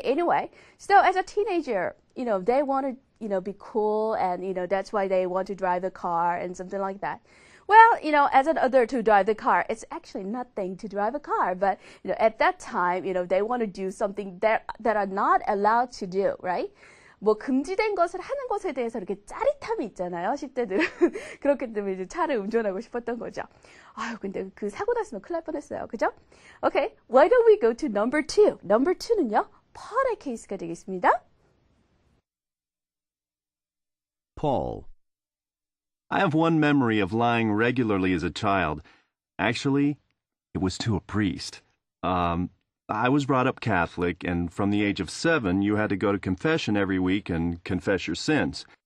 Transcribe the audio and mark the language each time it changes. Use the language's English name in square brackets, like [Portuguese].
[English] Anyway, so as a teenager, they want to be cool, and that's why they want to drive the car and something like that. Well, as an adult to drive the car, it's actually nothing to drive a car. But, at that time, they want to do something that are not allowed to do, right? [Korean] 뭐 금지된 것을 하는 것에 대해서 이렇게 짜릿함이 있잖아요. 10대들은. 그렇기 때문에 이제 차를 운전하고 싶었던 거죠. 아유, 근데 그 사고 났으면 큰일 날 뻔했어요. 그죠? [English] Okay, why don't we go to number 2? [Korean] Number 2는요, Paul의 케이스가 되겠습니다. [English] Paul. I have one memory of lying regularly as a child. Actually, it was to a priest. I was brought up Catholic, and from the age of 7, you had to go to confession every week and confess your sins.